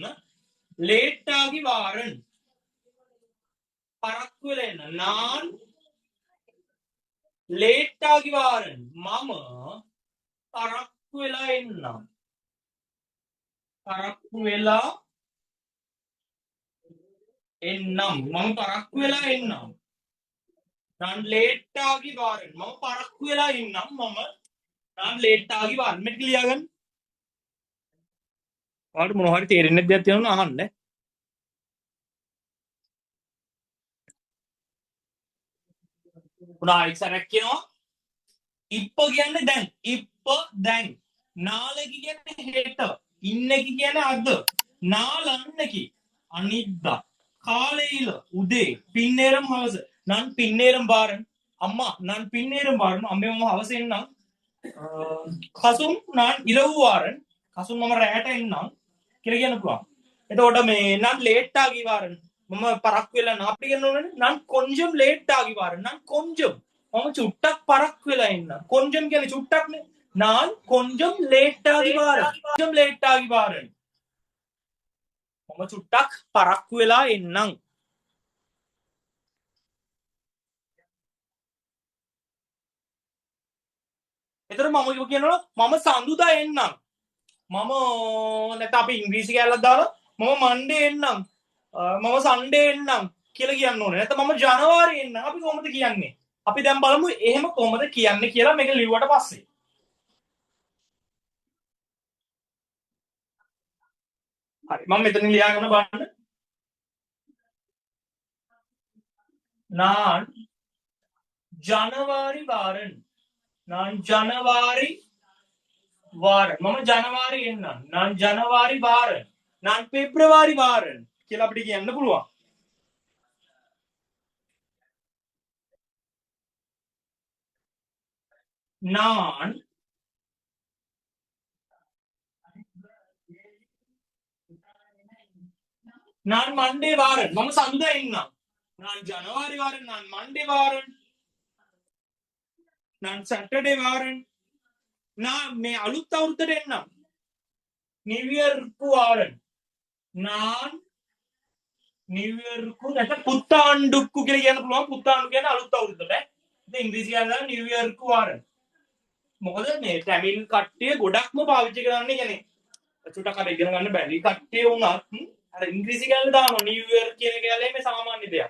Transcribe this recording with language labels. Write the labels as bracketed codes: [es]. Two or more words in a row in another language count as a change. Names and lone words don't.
[ta] லேட் ஆகி வாரன். [si] පරක්කු වෙලා එන්න. [ta] நான் லேட் ஆகி வாரன். [si] මම පරක්කු වෙලා එන්නම්. පරක්කු වෙලා එන්නම්. මම පරක්කු වෙලා එන්නම්. [ta] நான் லேட் ஆகி வாரன். [si] මම පරක්කු වෙලා ඉන්නම්. [ta] நான் லேட் ஆகி வாரன். [si] මේක ලියා ගන්න. ඔයාලට මොනවා හරි තේරෙන්නේ නැද්ද තියෙනවා අහන්න. පුනා එක්සරක් කියනවා. இப்ப කියන්නේ දැන්. இப்ப දැන්. நாளைக்கு කියන්නේ හෙට. இன்னைக்கு කියන්නේ අද. நாளன்னைக்கு අනිද්දා. காலையில උදේ. [ta] பின்னேரம் හවස. நான் பின்னேரம் வாரன். அம்மா நான் பின்னேரம் வாரன். [si] අම්මේ මම හවස එන්නම්. කසුම් [ta] நான் இரவு வாரன். [si] කසුම් මම රැට එන්නම් කියලා කියන්න පුළුවන්. එතකොට මේ [ta] நான் லேட் ஆகி வாரன். [si] මම පරක්කු වෙලා නම් අපි කියන්න ඕනේ [ta] நான் கொஞ்சம் லேட் ஆகி வாரன். நான் கொஞ்சம் [si] මම චුට්ටක් පරක්කු වෙලා එන්නම්. கொஞ்சம் කියන්නේ චුට්ටක්නේ. [ta] நான் கொஞ்சம் லேட் ஆகி வாரன். கொஞ்சம் லேட் ஆகி வாரன். [si] මම චුට්ටක් පරක්කු වෙලා එන්නම්. එතකොට මම කියනවා මම සඳුදා එන්නම්. මම නැත්නම් අපි ඉංග්‍රීසි කැලලක් දාලා මම මන්ඩේ එන්නම්. මම සන්ඩේ එන්නම් කියලා කියන්න ඕනේ. නැත්නම් මම ජනවාරි එන්නම්. අපි කොහොමද කියන්නේ? අපි දැන් බලමු එහෙම කොහොමද කියන්නේ කියලා මේක ලිව්වට පස්සේ. හරි මම මෙතන ලියාගෙන බලන්න. [ta] நான் ජනවාරි வாரன். நான் ජනවාරි வாரன். [si] මම ජනවාරි එන්නම්. [ta] நான் ජනවාරි வாரன். நான் පෙබ්‍රවාරි வாரன் [si] කියලා අපිට කියන්න පුළුවන්. [ta] நான் நான் மண்டே வாரன். [si] මම සඳ එන්නම්. [ta] நான் ஜனவரி வாரன். நான் மண்டே வாரன். நான் சாட்டர்டே வாரன். [si] நான் මේ අලුත් අවුරුද්දට එන්නම්. [en] New Yearக்கு [ta] வாரன். [si] நான் [en] New Yearக்கு [si] නැත්නම් පුத்தாண்டுක්කු කියලා කියන්න පුළුවන්. පුத்தாண்டு කියන්නේ අලුත් අවුරුද්දට. ඉතින් ඉංග්‍රීසි කියනවා [ta] நியூ இயர்க்கு வாரன். [si] මොකද මේ ටැමිල් කට්ටිය ගොඩක්ම පාවිච්චි කරන්නේ කියන්නේ චුට්ටක් අර ඉගෙන ගන්න බැරි කට්ටිය වුණත් අර ඉංග්‍රීසි කියලා දානවා [en] New Year [si] කියන එක ගැලේ මේ සාමාන්‍ය දෙයක්.